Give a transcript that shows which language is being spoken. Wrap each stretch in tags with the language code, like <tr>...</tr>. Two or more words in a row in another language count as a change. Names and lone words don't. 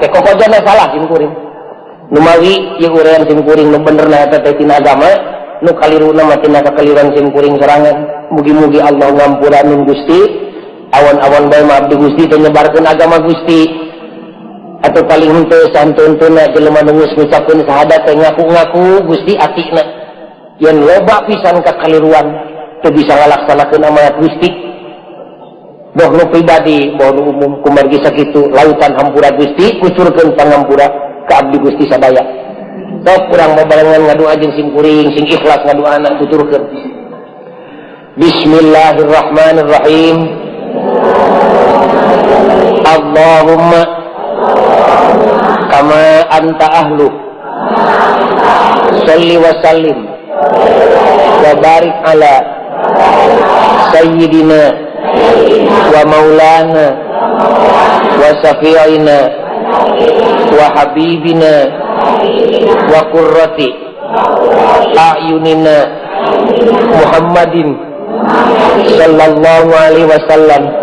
<su>teh kokojana salah simkuring nu mawi ieu urayan simkuring nu benerna eta teh tina agama nu kaliruna mah tina kakaliran simkuring sorangan mugi-mugi Allah ngampuraneun Gusti awan-awan bae mah abdi Gusti teh nyebarkeun agama Gusti atau paling henteu santuntuna jelema nu geus ngucapkeun syahadat teh ngaku-ngaku Gusti atina yen loba pisan kakaliruan teu bisa ngalaksanakeun amanat Gusti boh nu pribadi boh nu umum kumargi sakitu lautan hampura Gusti kucurkeun pangampura ka abdi Gusti sadaya sok urang babarengan ngadoa jeung simkuring sing ikhlas ngadoana tuturkeun</su> <ar>بسم الله الرحمن الرحيم اللهم كما أنت أهله صل وسلم وبارك على سيدنا ومولانا وشفيعنا وحبيبنا وقرة أعيننا محمد صلى الله عليه وسلم</ar>